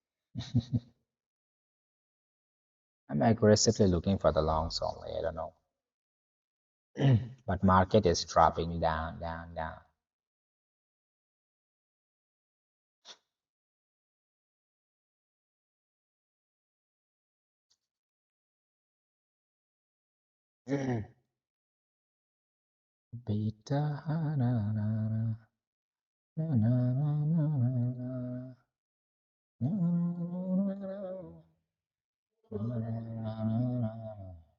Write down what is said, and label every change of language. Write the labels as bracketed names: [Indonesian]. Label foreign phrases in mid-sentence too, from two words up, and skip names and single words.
[English] I'm aggressively looking for the longs only. I don't know. But market is dropping down, down, down. Beta, na, na, na, na, na, na, na.